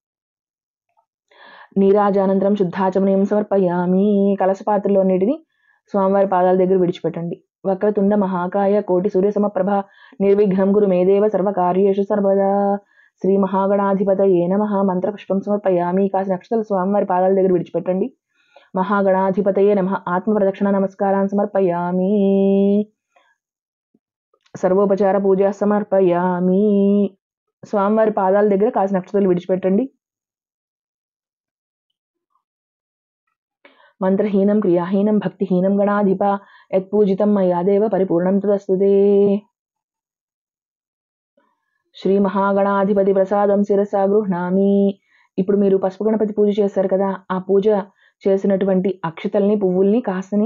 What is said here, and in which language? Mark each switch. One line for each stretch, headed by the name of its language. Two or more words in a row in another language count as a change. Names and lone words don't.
Sanskrit: నీరాజానంతరం శుద్ధాచమనీయం సమర్పయామి.
Telugu: కలశపాత్రలో నీటిని స్వామివారి పాదాల దగ్గర విడిచిపెట్టండి.
Sanskrit: వక్రతుండ మహాకాయ కోటి సూర్య సమప్రభ నిర్విఘ్నం గురు మేదేవ సర్వకార్యేషు సర్వదా. శ్రీ మహాగణాధిపతయే నమః. మంత్రపుష్పం సమర్పయామి.
Telugu: కాసిన అక్షతలు స్వామివారి పాదాల దగ్గర విడిచిపెట్టండి.
Sanskrit: महागणाधिपतये नमः आत्मप्रदक्षिण नमस्कारान् समर्पयामि सर्वोपचार పూజ సమర్పయామి
Telugu: స్వామివారి పాదాల దగ్గర కాసిన అక్షతలు విడిచిపెట్టండి
Sanskrit: మంత్రహీనం క్రియాహీనం భక్తిహీనం గణాధిప యత్పూజితం మయా దేవ పరిపూర్ణం తదస్తుతే శ్రీ మహాగణాధిపతి ప్రసాదం శిరసా గృహ్ణామి
Telugu: ఇప్పుడు మీరు పసుపు గణపతి పూజ చేస్తారు కదా ఆ పూజ చేసినటువంటి అక్షతల్ని పువ్వుల్ని కాస్తని